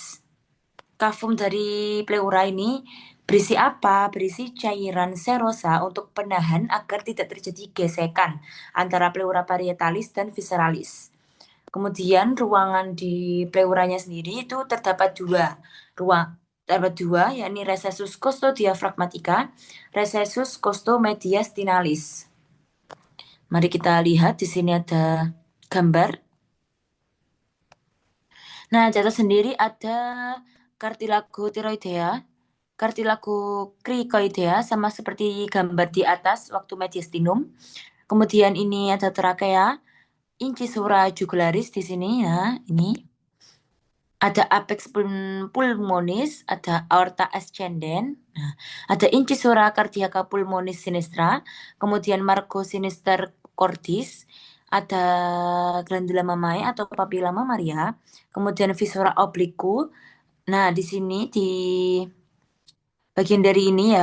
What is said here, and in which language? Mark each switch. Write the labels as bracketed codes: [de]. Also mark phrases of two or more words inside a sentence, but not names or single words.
[id] Kafum dari pleura ini berisi apa? Berisi cairan serosa untuk penahan agar tidak terjadi gesekan antara pleura parietalis dan visceralis. Kemudian ruangan di pleuranya sendiri itu terdapat dua. Terdapat dua, yakni recessus costodiaphragmatica, recessus costomediastinalis. Mari kita lihat di sini ada gambar. Nah, catat sendiri ada cartilago thyroidea, cartilago cricoidea sama seperti gambar di atas waktu mediastinum. Kemudian ini ada trachea, incisura jugularis di sini ya, ini. Ada apex pulmonis, ada aorta ascendens, nah, ada incisura cardiaca pulmonis sinistra, kemudian Margo sinister cordis, ada glandula mamae atau papilla mamaria, kemudian viscera obliku. Nah, di sini di bagian dari ini ya.